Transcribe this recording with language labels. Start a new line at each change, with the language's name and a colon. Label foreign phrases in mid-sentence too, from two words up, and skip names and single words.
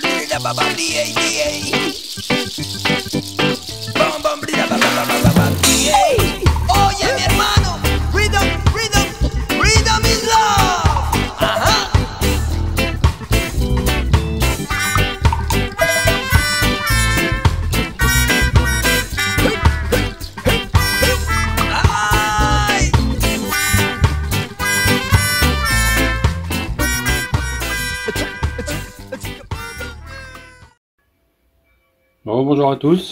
Spanish: blida ba ba blia blia. Bam bam blida ba ba ba ba ba blia. Oye mi hermano,
English: rhythm, rhythm, rhythm is love.
Spanish: Ajá. Ay.
French: Bon, bonjour à tous.